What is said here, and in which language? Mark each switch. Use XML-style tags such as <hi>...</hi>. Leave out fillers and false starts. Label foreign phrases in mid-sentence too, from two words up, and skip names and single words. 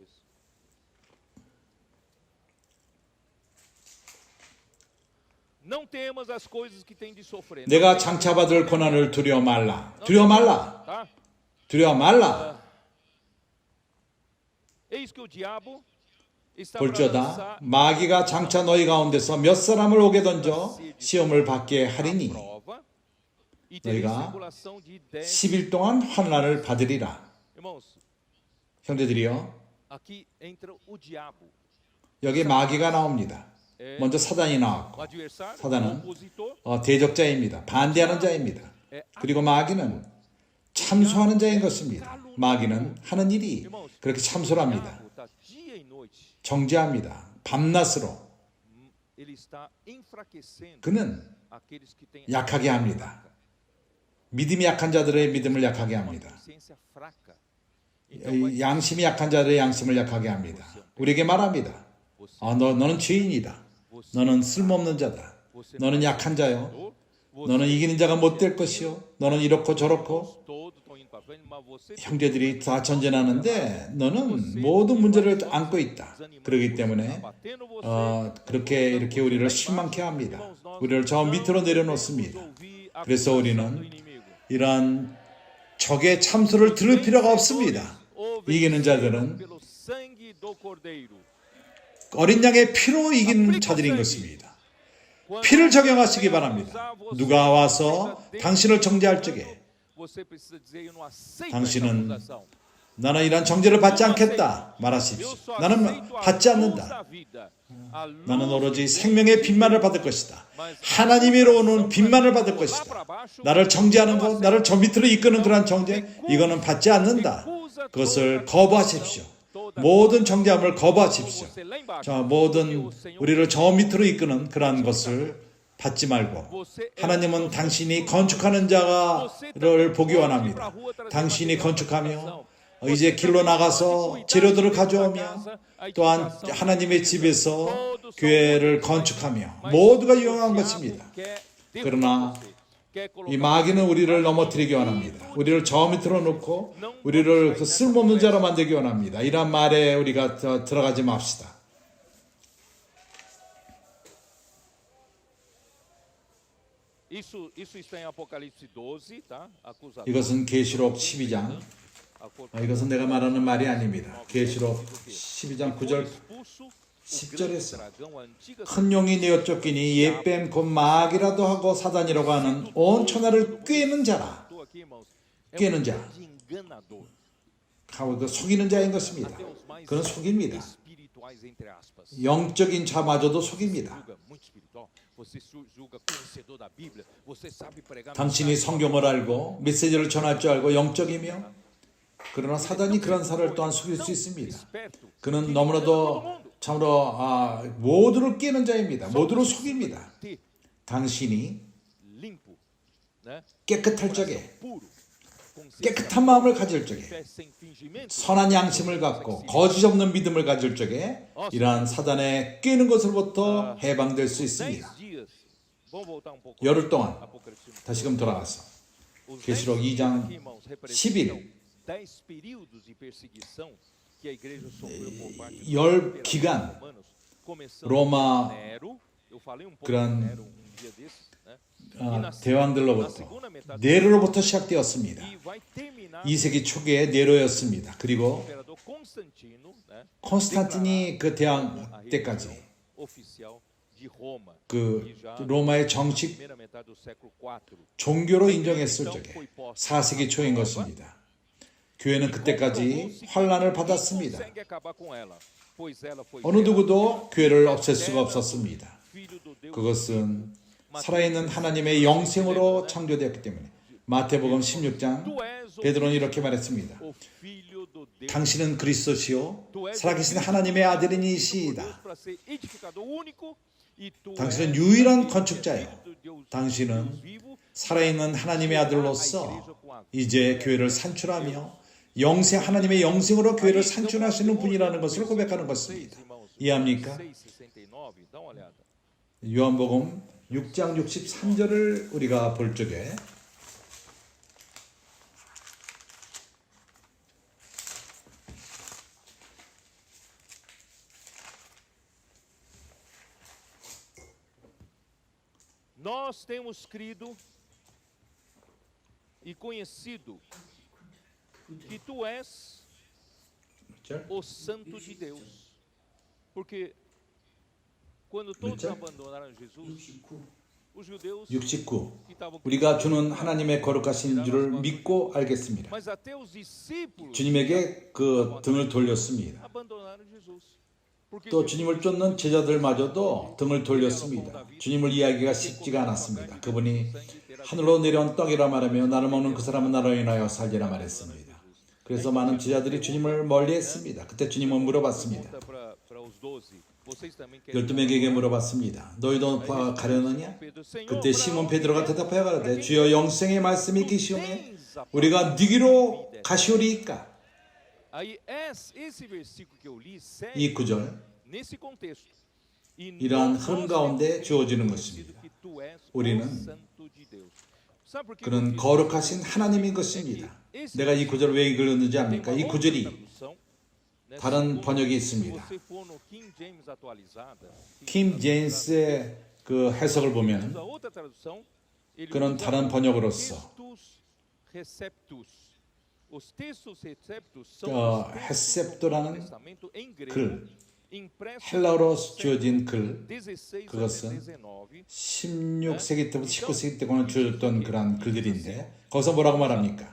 <ko>내가 장차받을 고난을 두려워 말라. 두려워 말라. 두려워 말라.</ko> <pt>que o diabo está para</pt> <ko>볼지어다</ko> <pt>lançar</pt> <ko>마귀가 장차 너희 가운데서 몇 사람을 오게 던져 시험을 받게 하리니</ko> <pt>prova e tereis</pt> <ko>너희가</ko> <pt>tribulação de 10.</pt> <ko>10일 동안 환난을 받으리라.</ko> <pt>Irmãos,</pt> <ko>형제들이요,</ko> <pt>aqui entra o diabo,</pt> <ko>여기 마귀가 나옵니다. 먼저 사단이</ko> <pt>o</pt> <ko>나왔고</ko> <pt>adversário, o</pt> <ko>사단은</ko> <pt>opositor,</pt> <ko>대적자입니다. 반대하는 자입니다. 그리고 마귀는 참소하는 자인 것입니다. 마귀는 하는 일이 그렇게 참소합니다.</ko> <pt>diabo está dia e noite,</pt> <ko>정죄합니다. 밤낮으로</ko> <pt>ele está enfraquecendo</pt> <ko>그는</ko> <pt>aqueles que têm</pt> <ko>약하게 합니다. 믿음이 약한 자들의 믿음을 약하게</ko> <pt>uma</pt> <ko>합니다.</ko> <pt>consciência fraca. Então vai</pt> <ko>양심이 약한 자들의 양심을 약하게 합니다. 우리에게 말합니다. 너는 죄인이다. 너는 쓸모없는 자다. 너는 약한 자요. 너는 이기는 자가 못 될 것이요. 너는 이렇고 저렇고.</ko> <pt>todos estão indo para frente, mas você</pt> <ko>형제들이 다 전쟁하는데 너는 모든 문제를 안고 있다. 그렇기 때문에</ko> <pt>batendo você,</pt> <ko>그렇게 이렇게 우리를 실망케 합니다. 우리를 저 밑으로 내려놓습니다.</ko> <pt>ouvir a</pt> <ko>그래서</ko> <pt>conversa do</pt> <ko>우리는</ko> <pt>inimigo.</pt> <ko>이러한 적의 참소를 들을 필요가 없습니다. 이기는 자들은</ko> <pt>Pelo sangue do cordeiro.</pt> <ko>어린 양의 피로 이기는 자들인 것입니다. 피를 적용하시기 바랍니다. 누가 와서 당신을 정죄할 적에</ko> <pt>Você precisa dizer, eu não aceito</pt> <ko>당신은</ko> <pt>essa acusação.</pt> <ko>나는 이러한 정죄를 받지 않겠다 말하십시오.</ko> <pt>Eu só</pt> <ko>나는</ko> <pt>aceito a</pt> <ko>받지</ko> <pt>luz</pt> <ko>않는다.</ko> <pt>da vida. A luz</pt> <ko>나는 오로지</ko> <pt>do</pt> <ko>생명의 빛만을 받을 것이다. 하나님으로 오는 빛만을 받을 것이다. 나를 정죄하는 것, 나를 저 밑으로 이끄는 그러한 정죄, 이거는 받지 않는다. 그것을 거부하십시오. 모든 정죄함을 거부하십시오.</ko> <pt>você lá embaixo.</pt> <ko>자, 모든 우리를 저 밑으로 이끄는 그러한 것을 받지 말고 하나님은 당신이 건축하는 자를 보기 원합니다. 당신이 건축하며 이제 길로 나가서 재료들을 가져오며 또한 하나님의 집에서 교회를 건축하며 모두가 유용한 것입니다. 그러나 이 마귀는 우리를 넘어뜨리기 원합니다. 우리를 저 밑으로 놓고 우리를 그 쓸모없는 자로 만들기 원합니다. 이런 말에 우리가 들어가지 맙시다.</ko> <pt>Isso está em Apocalipse 12, tá? Acusador.</pt> <ko>이것은 계시록 12장. 이것은 내가 말하는 말이 아닙니다. 계시록 12장 9절</ko> <pt>Expulso o</pt> <ko>10절에서</ko> <pt>dragão, a antiga</pt> <ko>큰 용이 내어 쫓기니 옛뱀 곧 마귀라도 하고 사단이라고 하는 온 천하를 꿰는 자라.</ko> <pt>serpente aqui, irmãos. É</pt> <es>Quieren</es> <pt>um</pt> <es>ya.</es> <pt>grande enganador.</pt> <ko>하고 그 속이는 자인 것입니다.</ko> <pt>Até os mais</pt> <ko>그는 속입니다.</ko> <pt>espirituais, entre aspas.</pt> <ko>영적인 자마저도 속입니다.</ko> <pt>Julga muito espiritual. Você julga conhecedor da Bíblia. Você sabe pregar</pt> <ko>당신이</ko> <pt>mensagem.</pt> <ko>성경을 알고 메시지를 전할 줄 알고 영적이며 그러나 사단이 그런 사람을 또한 속일 수 있습니다.</ko> <pt>Esperto.</pt> <ko>그는 너무나도 참으로 모두를 깨는 자입니다. 모두를 속입니다.</ko> <pt>Ter</pt> <ko>당신이</ko> <pt>limpo, né?</pt> <ko>깨끗할 적에</ko> <pt>Puro. Consciência</pt> <ko>깨끗한 마음을 가질 적에</ko> <pt>fé sem fingimento.</pt> <ko>선한 양심을 갖고 거짓 없는 믿음을 가질 적에 이러한 사단에 깨는 것으로부터 해방될 수</ko> <pt>10</pt> <ko>있습니다.</ko> <pt>dias. Vamos voltar um pouco.</pt> <ko>열흘 동안</ko> <pt>Apocalipse.</pt> <ko>다시금 돌아가서</ko> <pt>Os</pt> <ko>계시록</ko> <pt>10</pt> <ko>2장</ko> <pt>aqui, irmãos,</pt> <ko>11.</ko> <pt>representam 10 períodos de perseguição que a igreja sofreu por parte dos</pt> <ko>열</ko> <pt>imperadores</pt> <ko>기간</ko> <pt>romanos, começando</pt> <ko>로마</ko> <pt>com Nero. Eu falei um pouco</pt> <ko>그런,</ko> <pt>de Nero dia desses, né? na</pt> <ko>대왕들로부터</ko> <pt>segunda metade do</pt> <ko>네로로부터 시작되었습니다.</ko> <pt>e vai terminar</pt> <ko>2세기 초기에 네로였습니다. 그리고</ko> <pt>imperador Constantino, né?</pt> <ko>콘스탄틴이 그</ko> <pt>a</pt> <ko>대왕</ko> <pt>religião</pt> <ko>때까지</ko> <pt>oficial de Roma.</pt> <ko>그</ko> <pt>E já</pt> <ko>로마의</ko> <pt>na</pt> <ko>정식</ko> <pt>primeira metade do século IV.</pt> <ko>종교로 인정했을 적에 4세기 초인 것입니다. 교회는 그때까지 환란을 받았습니다.</ko> <pt>Consegue acabar com ela, pois ela foi</pt> <ko>어느 누구도 교회를 없앨 수가 없었습니다.</ko> <pt>filho do Deus.</pt> <ko>그것은 살아있는 하나님의 영생으로 창조되었기 때문에 마태복음 16장</ko> <pt>Tu és o</pt> <ko>베드로는 이렇게 말했습니다.</ko> <pt>filho do Deus.</pt> <ko>당신은 그리스도시요</ko> <pt>Tu és</pt> <ko>살아계신</ko> <pt>o filho</pt> <ko>하나님의</ko> <pt>do</pt> <ko>아들이니시이다.</ko> <pt>Deus para ser edificador único, e tu</pt> <ko>당신은</ko> <pt>és</pt> <ko>유일한</ko> <pt>filho</pt> <ko>건축자요.</ko> <pt>do Deus</pt> <ko>당신은</ko> <pt>vivo.</pt> <ko>살아있는 하나님의 아들로서 이제 교회를 산출하며 영생 하나님의 영생으로 교회를 산출하시는 분이라는 것을 고백하는 것입니다. 이해합니까?</ko> <pt>6:69, dá uma olhada.</pt> <ko>요한복음 6장 63절을 우리가 볼 적에</ko> <pt>Nós temos crido e conhecido que tu és</pt> <ko>절?</ko> <pt>o santo de Deus. Porque quando todos</pt> <ko>절?</ko> <pt>abandonaram Jesus, os judeus</pt> <ko>69.</ko> <pt>que estavam</pt> <ko>우리가 주는 하나님의 거룩하신 줄을 믿고 알겠습니다.</ko> <pt>mas até os discípulos</pt> <ko>주님에게 그 등을 돌렸습니다.</ko> <pt>abandonaram Jesus. Porque</pt> <ko>또 주님을 쫓는 제자들마저도 등을 돌렸습니다. 주님을 이해하기가 쉽지가 않았습니다. 그분이 하늘로 내려온 떡이라 말하며 나를 먹는 그 사람은 나로 인하여 살리라 말했습니다. 그래서 많은 제자들이 주님을 멀리했습니다. 그때 주님은 물어봤습니다. 12명에게 물어봤습니다. 너희도 가려느냐? 그때 시몬 베드로가 대답하여 가라되 주여 영생의 말씀이 계시오매 우리가 네기로 가시오리이까.</ko> <pt>aí esse versículo que eu li</pt> <ko>이</ko> <pt>segue</pt> <ko>구절</ko> <pt>nesse contexto. E</pt> <ko>이러한</ko> <pt>nós</pt> <ko>흐름 가운데</ko> <pt>temos</pt> <ko>주어지는</ko> <pt>reconhecido</pt> <ko>것입니다.</ko> <pt>que tu és</pt> <ko>우리는</ko> <pt>o santo de Deus. Sabe por que</pt> <ko>그는 거룩하신 하나님인 것입니다. 내가 이 구절을 왜 읽었는지 압니까? 이 구절이 다른 번역이 있습니다. 킴 제임스의 그 해석을 보면 그런 다른 번역으로서 헤셉토라는 글, 헬라어로 주어진 글, 그것은 16세기 때부터 19세기 때까지 주어졌던 그런 글들인데 거기서 뭐라고 말합니까?</ko>